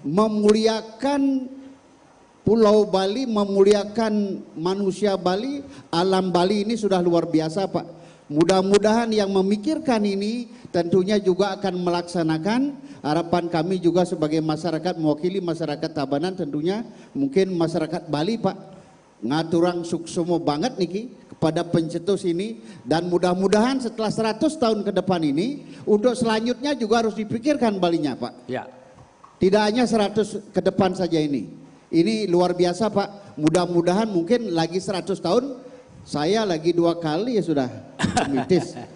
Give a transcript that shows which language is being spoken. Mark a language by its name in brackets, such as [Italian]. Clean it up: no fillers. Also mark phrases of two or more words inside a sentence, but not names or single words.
[Indonesian] Memuliakan Pulau Bali, memuliakan manusia Bali, alam Bali ini sudah luar biasa Pak. Mudah-mudahan yang memikirkan ini tentunya juga akan melaksanakan. Harapan kami juga sebagai masyarakat, mewakili masyarakat Tabanan tentunya, mungkin masyarakat Bali Pak, [Balinese] ngaturang suksomo banget niki [Indonesian] kepada pencetus ini. Dan mudah-mudahan setelah 100 tahun ke depan ini, untuk selanjutnya juga harus dipikirkan Balinya Pak. Ya. Tidak hanya 100 ke depan saja ini. Ini luar biasa Pak, mudah-mudahan mungkin lagi 100 tahun, saya lagi 2 kali ya sudah mitis.